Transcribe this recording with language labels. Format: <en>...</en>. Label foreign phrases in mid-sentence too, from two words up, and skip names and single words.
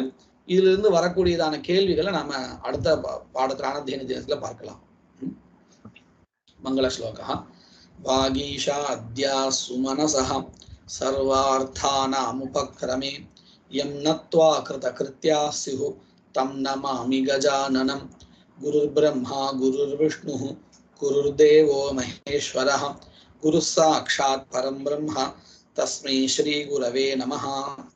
<ta>இதுல இருந்து வரக்கூடியதான கேள்விகளை நாம அடுத்த பாடத்திலான தின தினத்துல பார்க்கலாம். மங்கள ஸ்லோகா.</ta> <sa>वागीशा आद्याः सुमनसः सर्वार्थानामुपक्रमे यं नत्वा कृतकृत्याः स्युः तं नमामि गजाननम्. गुरुर् ब्रह्मा गुरुर् विष्णुः गुरुर्देवो महेश्वरः गुरु साक्षात् परं ब्रह्म तस्मै श्री गुरवे नमः.</sa>